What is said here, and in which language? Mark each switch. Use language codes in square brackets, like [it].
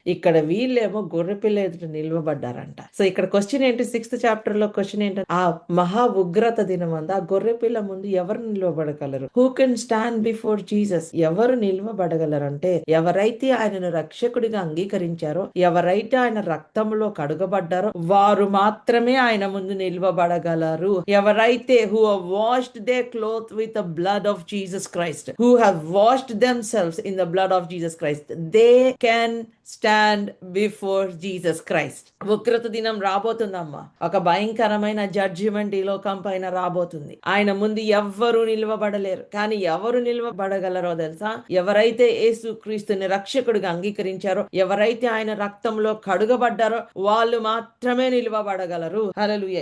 [te] ఇక్కడ వీళ్ళేమో గొర్రెపిల్ల ఎదుట నిలవబడ్డారంట. సో ఇక్కడ క్వశ్చన్ ఏంటి, 6th చాప్టర్ లో క్వశ్చన్ ఏంటి, ఆ మహా ఉగ్రత దినమందు ఆ గొర్రెపిల్ల ముందు ఎవరు నిలవబడగలరు? [en] Who can stand before Jesus? [te] ఎవరు నిలవబడగలరంటే ఎవరైతే ఆయనను రక్షకుడిగా అంగీకరించారో, ఎవరైతే ఆయన రక్తంలో కడుగబడ్డారో వారు మాత్రమే ఆయన ముందు నిలవబడగలరు. [en] ఎవరైతే who have washed their clothes with the blood of Jesus Christ, who have washed themselves in the blood of Jesus Christ, they can stand before Jesus Christ. [te] ఉగ్రత దినం రాబోతుందమ్మా. ఒక భయంకరమైన జడ్జిమెంట్ ఈ లోకం పైన రాబోతుంది. ఆయన ముందు ఎవ్వరూ నిలవబడలేరు. కానీ ఎవరు నిలవబడగలరో తెలుసా? ఎవరైతే యేసు క్రీస్తుని రక్షకుడిగా అంగీకరించారో, ఎవరైతే ఆయన రక్తంలో కడుగబడ్డారో వాళ్ళు మాత్రమే నిలవబడగలరు. హల్లెలూయా.